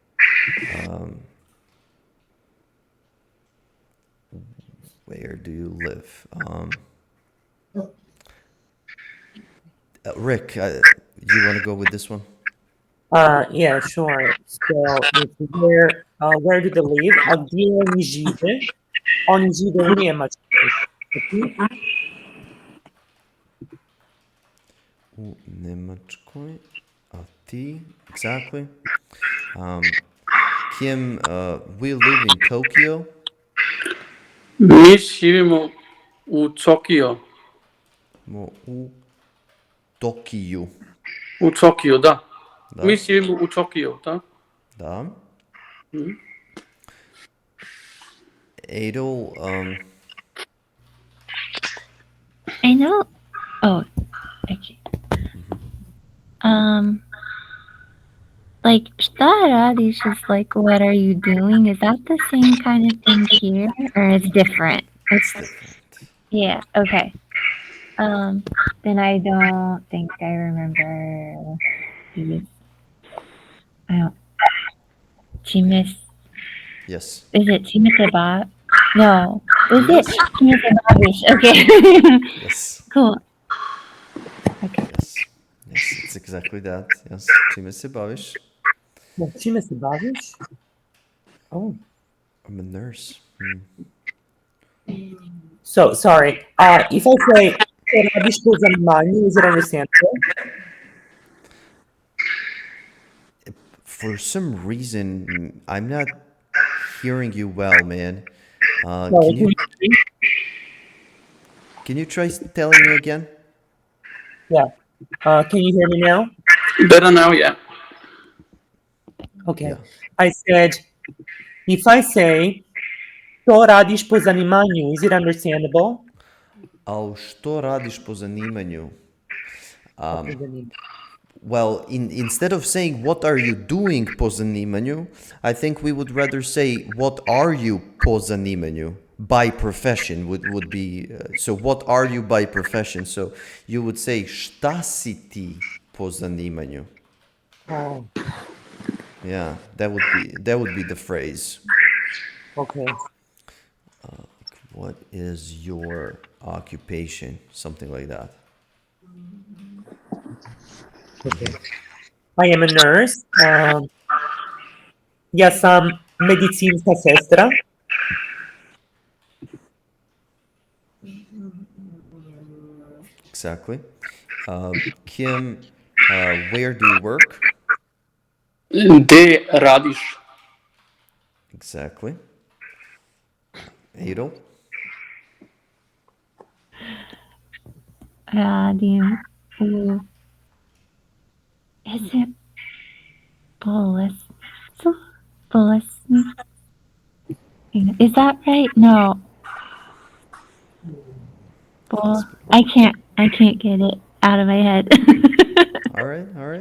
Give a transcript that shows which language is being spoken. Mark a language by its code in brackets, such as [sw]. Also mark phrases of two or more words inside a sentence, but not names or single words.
[en] Where do you live? Rick, you want to go with this one? Yeah, sure. So it's where do they live? [sr] A gdje oni žive? Oni žive u Njemačkoj. U Njemačkoj. A ti? [en] Exactly. Kim, we live in Tokyo. [sr] Mi živimo u Tokio. U Tokiju. U Tokio, da. Da. Mi živimo u Tokio, da. Da. Adel, [en] I know. Oh, okay. Like, [sr] šta radiš [en] is like, what are you doing? Is that the same kind of thing here, or it's different? it's different. Yeah. Okay. Then I don't think I remember these. I don't. Chimis. Yes. Is it Chimiseba? No. Is Yes. it Chimisebabish? Okay. Yes. Cool. Okay. Yes, it's exactly that. Yes, [sr] čime se baviš? Čime se baviš? [en] Oh. I'm a nurse. So, sorry. If I say, [sr] što radiš po zanimanju, [en] is it understandable? For some reason, I'm not hearing you well, man. Can you try telling me again? Yeah. Can you hear me now? Better now, yeah. Okay. Yeah. I said, if I say, [sr] što radiš po zanimanju, [en] is it understandable? [sr] A što radiš po zanimanju? [en] Well, instead of saying what are you doing [sr] po zanimanju, [en] I think we would rather say what are you [sr] po zanimanju? [en] By profession would be, so what are you by profession? So you would say [sr] šta si ti po zanimanju? [en] Oh, Yeah, that would be the phrase. okay. What is your occupation? Something like that. Okay. I am a nurse. [sr] Ja sam medicinska sestra. [en] Exactly. Kim, where do you work? [sr] Gde radiš? [en] Exactly. Edo? [sr] Radim u... [en] Is it Bolescu? Bolesnik? Is that right? No. I can't get it out of my head. All right, all right.